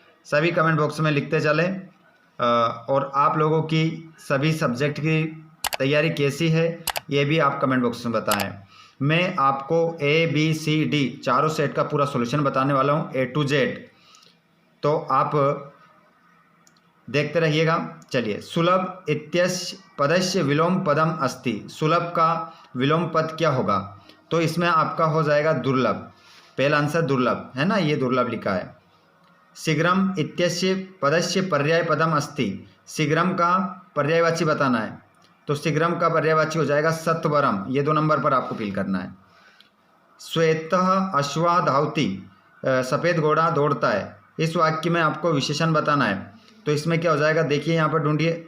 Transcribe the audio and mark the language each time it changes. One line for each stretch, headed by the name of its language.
Hindi: सभी comment box में लिखते चलें। और आप लोगों की सभी सब्जेक्ट की तैयारी कैसी है ये भी आप कमेंट बॉक्स में बताएं। मैं आपको ABCD चारों सेट का पूरा सॉल्यूशन बताने वाला हूँ A to Z। तो आप देखते रहिएगा।
Sanskrit: चलिए, सुलभ इत्यस्य पदस्य विलोम पदम अस्ति।
Hindi: सुलभ का विलोम पद क्या होगा? तो इसमें आपका हो जाएगा दुर्लभ। पहला आंसर दुर्लभ है ना, ये दुर्लभ लिखा है।
Sanskrit: शीघ्रम इत्यस्य पदस्य पर्याय पदम अस्ति।
Hindi: शीघ्रम का पर्यायवाची बताना है। तो शीघ्रम का पर्यायवाची हो जाएगा सत्वरम। ये 2 नंबर पर आपको फिल करना है।
Sanskrit: श्वेतः अश्वा धावति।
Hindi: सफ़ेद घोड़ा दौड़ता है। इस वाक्य में आपको विशेषण बताना है। तो इसमें क्या हो जाएगा? देखिए यहाँ पर ढूंढिए।